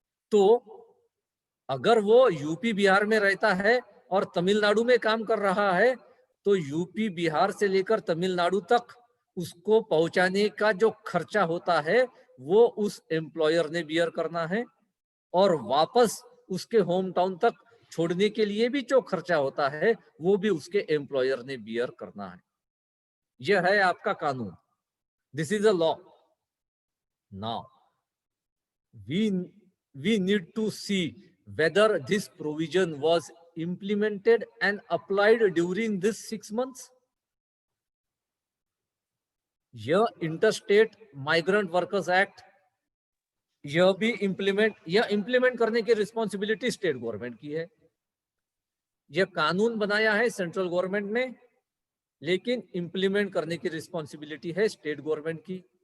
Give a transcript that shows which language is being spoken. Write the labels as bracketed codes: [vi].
[hi] तो अगर वो यूपी बिहार में रहता है और तमिलनाडु में काम कर रहा है, तो यूपी बिहार से लेकर तमिलनाडु तक उसको पहुंचाने का जो खर्चा होता है वो उस एम्प्लॉयर ने बियर करना है, और वापस उसके होम टाउन तक छोड़ने के लिए भी जो खर्चा होता है वो भी उसके एम्प्लॉयर ने बियर करना है। यह है आपका कानून। [en] This is a law. Now we need to see whether this provision was implemented and applied during this 6 months. [hi] यह इंटरस्टेट माइग्रेंट वर्कर्स एक्ट, यह भी इंप्लीमेंट करने की रिस्पॉन्सिबिलिटी स्टेट गवर्नमेंट की है। यह कानून बनाया है सेंट्रल गवर्नमेंट ने, लेकिन इंप्लीमेंट करने की रिस्पॉन्सिबिलिटी है स्टेट गवर्नमेंट की।